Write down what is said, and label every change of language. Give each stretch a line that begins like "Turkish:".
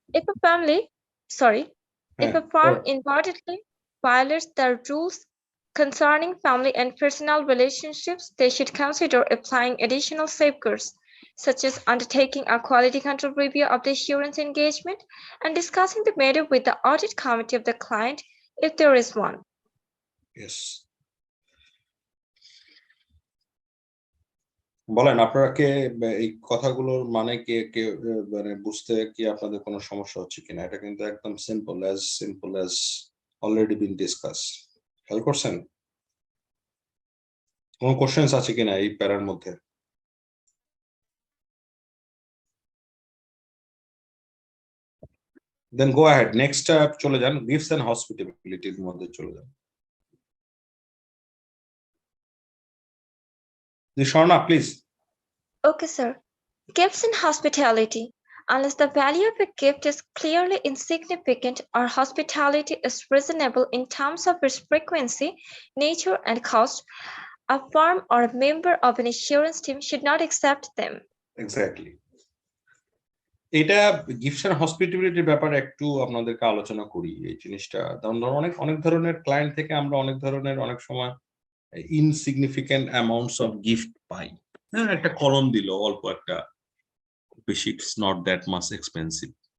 English: If a firm inadvertently violates the rules concerning family and personal relationships, they should consider applying additional safeguards, such as undertaking a quality control review of the assurance engagement and discussing the matter with the audit committee of the client if there is one. Yes.
Bangla: বলেন, আপনারা কে এই কথাগুলোর মানে কে মানে বুঝতে কি আপনাদের কোনো সমস্যা হচ্ছে কিনা? এটা কিন্তু একদম simple
English: As already been discuss.
Bangla: খেয়াল করছেন? কোনো কোশ্চেন্স আছে কিনা এই প্যারার মধ্যে?
English: then go ahead,
Bangla: নেক্সট চলে যান, গিফটস এন্ড হসপিটালিটির মধ্যে চলে যান।
English: Sharna, please. Okay, sir. Gifts in hospitality. Unless the value of a gift is clearly insignificant or hospitality is reasonable in terms of its frequency, nature, and cost, a firm or a member of an assurance team should not accept them. Exactly.
Bangla: এটা gifts and হসপিটালিটির ব্যাপারে একটু আপনাদেরকে আলোচনা করি। এই জিনিসটা অনেক ধরনের ক্লায়েন্ট থেকে আমরা অনেক সময় ইনসিগনিফিকেন্ট অ্যামাউন্টস অফ গিফট পাই। হ্যাঁ, একটা কলম দিল, অল্প একটা, বেশি,
English: It's not that much expensive.